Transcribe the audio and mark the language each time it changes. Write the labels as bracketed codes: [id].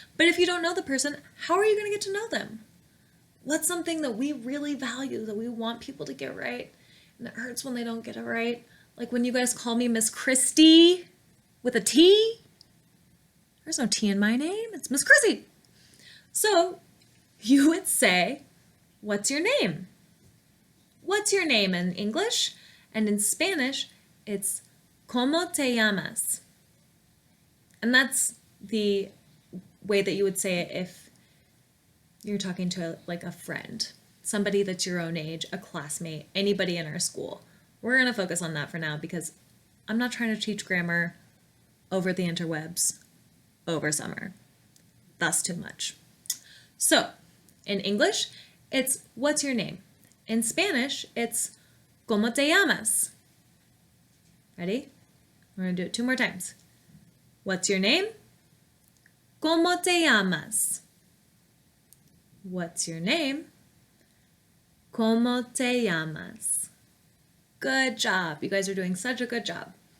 [en] But if you don't know the person, how are you going to get to know them? What's something that we really value, that we want people to get right, and it hurts when they don't get it right? Like when you guys call me Miss Christie with a T. There's no T in my name. It's Miss Chrissy. So you would say, what's your name? What's your name in English? And in Spanish, it's [es] ¿Cómo te llamas? [en] And that's the way that you would say it if you're talking to a friend, somebody that's your own age, a classmate, anybody in our school. We're going to focus on that for now because I'm not trying to teach grammar over the interwebs over summer. That's too much. So in English, it's what's your name? In Spanish, it's [es] ¿Cómo te llamas? [en] Ready? We're going to do it 2 more times. What's your name? [es] ¿Cómo te llamas? [en] What's your name? [es] ¿Cómo te llamas? [en] Good job. You guys are doing such a good job.